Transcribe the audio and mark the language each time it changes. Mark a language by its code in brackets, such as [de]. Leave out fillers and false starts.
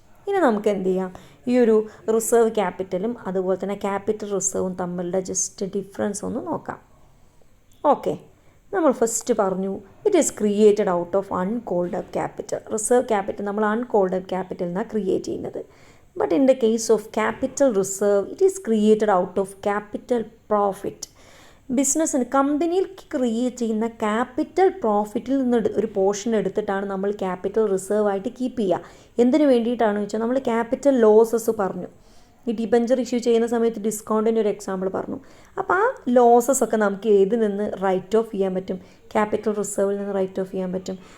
[ml] ഇനി നമുക്ക് എന്ത് ചെയ്യാം, ഈ ഒരു റിസർവ് ക്യാപിറ്റലും അതുപോലെ തന്നെ ക്യാപിറ്റൽ റിസർവും തമ്മിലുള്ള ജസ്റ്റ് ഡിഫറൻസ് ഒന്ന് നോക്കാം. [en] okay, [ml] നമ്മൾ ഫസ്റ്റ് പറഞ്ഞു [en] It is created out of uncalled up capital. [ml] Reserve capital നമ്മൾ അൺകോൾഡ് അപ്പ് ക്യാപിറ്റൽ എന്നാണ് ക്രിയേറ്റ് ചെയ്യുന്നത്. [en] But in the case of capital reserve, it is created out of capital profit. [ml] ബിസിനസ്സിന് കമ്പനിയിൽ create ചെയ്യുന്ന capital പ്രോഫിറ്റിൽ നിന്ന് ഒരു portion എടുത്തിട്ടാണ് നമ്മൾ ക്യാപിറ്റൽ റിസർവ് ആയിട്ട് കീപ്പ് ചെയ്യുക. എന്തിനു വേണ്ടിയിട്ടാണെന്ന് വെച്ചാൽ നമ്മൾ ക്യാപിറ്റൽ ലോസസ് പറഞ്ഞു, ഈ ഡിബഞ്ചർ ഇഷ്യൂ ചെയ്യുന്ന സമയത്ത് ഡിസ്കൗണ്ടിൻ്റെ ഒരു എക്സാമ്പിൾ പറഞ്ഞു. അപ്പോൾ ആ ലോസസ് ഒക്കെ നമുക്ക് ഏതിൽ നിന്ന് റൈറ്റ് ഓഫ് ചെയ്യാൻ പറ്റും, ക്യാപിറ്റൽ റിസർവിൽ നിന്ന് റൈറ്റ് ഓഫ് ചെയ്യാൻ പറ്റും.